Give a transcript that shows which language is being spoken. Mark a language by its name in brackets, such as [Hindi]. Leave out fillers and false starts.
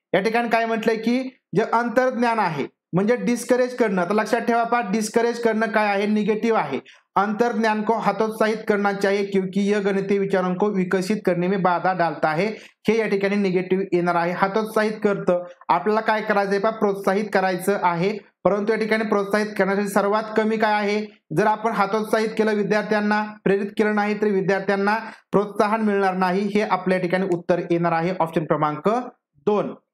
[Marathi] या ठिकाणी काय म्हटलंय की जे अंतर्ज्ञान आहे म्हणजे डिस्करेज करणं. तर लक्षात ठेवा पहा, डिस्करेज करणं काय आहे? निगेटिव्ह आहे. [Hindi] अंतर्ज्ञान को हतोत्साहित करना चाहिए क्योंकि यह गणितीय विचारों को विकसित करने में बाधा डालता है. [Marathi] हे या ठिकाणी निगेटिव्ह येणार आहे. हतोत्साहित करतं, आपल्याला काय करायचंय पहा? प्रोत्साहित करायचं आहे. परंतु या ठिकाणी प्रोत्साहित करण्यासाठी सर्वात कमी काय आहे? जर आपण हतोत्साहित केलं, विद्यार्थ्यांना प्रेरित केलं नाही तर विद्यार्थ्यांना प्रोत्साहन मिळणार नाही. हे आपल्या ठिकाणी उत्तर येणार आहे, ऑप्शन क्रमांक 2.